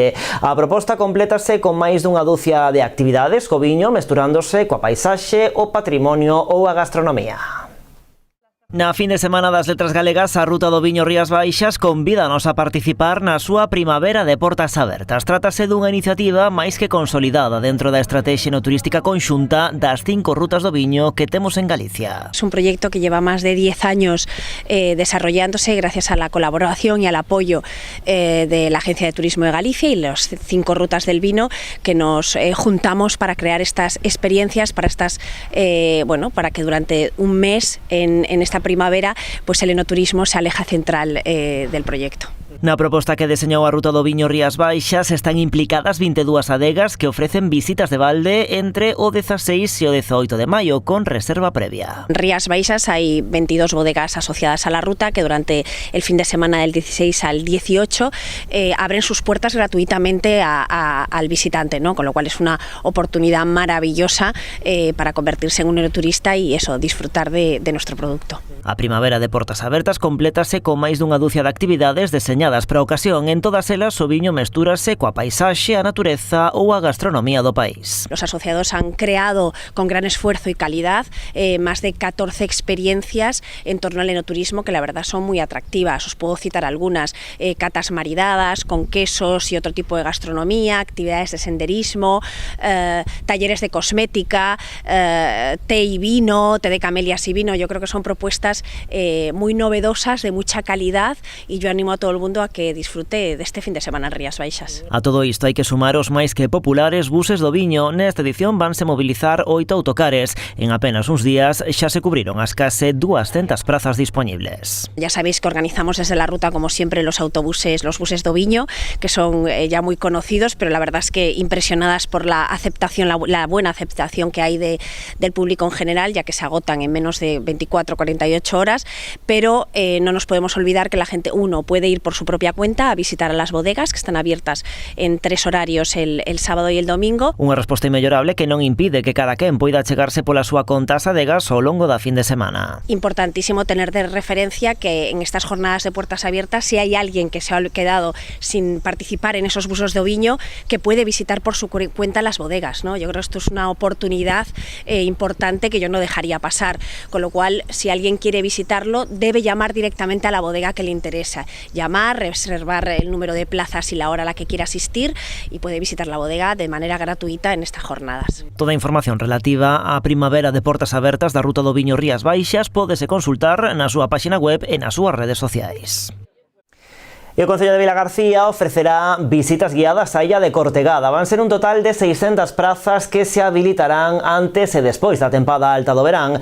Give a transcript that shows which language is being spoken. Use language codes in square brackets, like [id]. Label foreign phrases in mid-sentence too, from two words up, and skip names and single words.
[gl] A proposta complétase con máis dunha dúcia de actividades co viño mesturándose coa paisaxe, o patrimonio ou a gastronomía. Na fin de semana das Letras Galegas, a Ruta do Viño Rías Baixas convídanos a participar na súa Primavera de Portas Abertas. Trátase dunha iniciativa máis que consolidada dentro da estrategia enoturística conxunta das 5 rutas do viño que temos en Galicia. [es] Es un proyecto que lleva más de 10 años desarrollándose gracias a la colaboración y al apoyo de la Agencia de Turismo de Galicia y las 5 rutas del vino que nos juntamos para crear estas experiencias, para para que durante un mes en esta primavera pues el enoturismo se aleja central del proyecto. [gl] Na proposta que deseñou a Ruta do Viño Rías Baixas están implicadas 22 adegas que ofrecen visitas de balde entre o 16 e o 18 de maio con reserva previa. [es] En Rías Baixas hay 22 bodegas asociadas a la ruta que durante el fin de semana del 16 al 18 abren sus puertas gratuitamente al visitante, ¿no? Con lo cual es una oportunidad maravillosa para convertirse en un enoturista y disfrutar de nuestro producto. [gl] A Primavera de Portas Abertas complétase con máis dunha dúcia de actividades deseñadas para a ocasión. En todas elas o viño mestúrase coa paisaxe, a natureza ou a gastronomía do país. [es] Los asociados han creado con gran esfuerzo y calidad más de 14 experiencias en torno al enoturismo que la verdad son muy atractivas. Os puedo citar algunas: catas maridadas con quesos y otro tipo de gastronomía, actividades de senderismo, talleres de cosmética, té y vino, té de camelias y vino. Yo creo que son propuestas muy novedosas, de mucha calidad, y yo animo a todo el mundo a que disfrute de este fin de semana en Rías Baixas. [gl] A todo isto hai que sumar os máis que populares buses do viño. Nesta edición vanse mobilizar 8 autocares. En apenas uns días xa se cubriron as case 200 prazas disponibles. [es] Ya sabéis que organizamos desde la ruta, como siempre, los buses do viño, que son ya muy conocidos, pero la verdad es que impresionadas por la aceptación, la buena aceptación que hay del público en general, ya que se agotan en menos de 24-48 horas, pero no nos podemos olvidar que la gente, uno, puede ir por su propia cuenta a visitar a las bodegas, que están abiertas en 3 horarios el sábado y el domingo. [gl] Unha resposta inmellorable que non impide que cada quen poida chegarse pola súa conta ás adegas ao longo da fin de semana. [es] Importantísimo tener de referencia que en estas jornadas de puertas abiertas, si hay alguien que se ha quedado sin participar en esos busos de oviño, que puede visitar por su cuenta las bodegas, ¿no? Yo creo que esto es una oportunidad importante que yo no dejaría pasar, con lo cual si alguien quiere visitarlo debe llamar directamente a la bodega que le interesa, llamar, reservar el número de plazas y la hora a la que quiera asistir y puede visitar la bodega de manera gratuita en estas jornadas. [gl] Toda a información relativa á primavera de portas abertas da Ruta do Viño Rías Baixas pódese consultar na súa páxina web e nas súas redes sociais. E o Concello de Vilagarcía ofrecerá visitas guiadas á illa de Cortegada. Van ser un total de 600 prazas que se habilitarán antes e despois da tempada alta do verán.